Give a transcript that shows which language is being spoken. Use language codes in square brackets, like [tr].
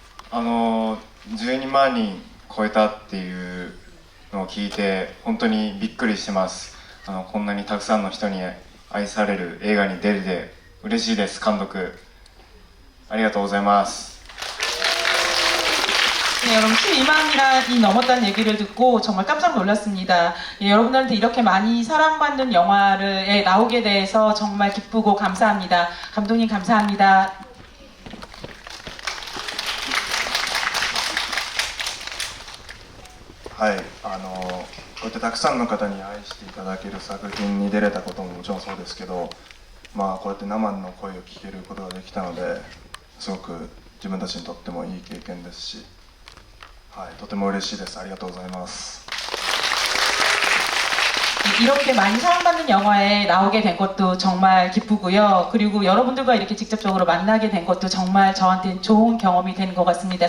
[ja] 아, 12万人超えたっていうのを聞いて本当にびっくりしてます。こんなにたくさんの人に愛される映画に出れて嬉しいです。監督ありがとうございます。 [ko] 네, 여러분 12만이 넘었다는 얘기를 듣고 정말 깜짝 놀랐습니다. 예, 여러분들한테 이렇게 많이 사랑받는 영화에 나오게 돼서 정말 기쁘고 감사합니다. 감독님 감사합니다. [ja] はい、こうやってたくさんの方に愛していただける作品に出れたことももちろんそうですけど、まあこうやって生の声を聞けることができたのですごく自分たちにとってもいい経験ですし、はい、とても嬉しいです。ありがとうございます。 [ko] 이렇게 많이 사랑받는 영화에 나오게 된 것도 정말 기쁘고요. 그리고 여러분들과 이렇게 직접적으로 만나게 된 것도 정말 저한테는 좋은 경험이 된 것 같습니다.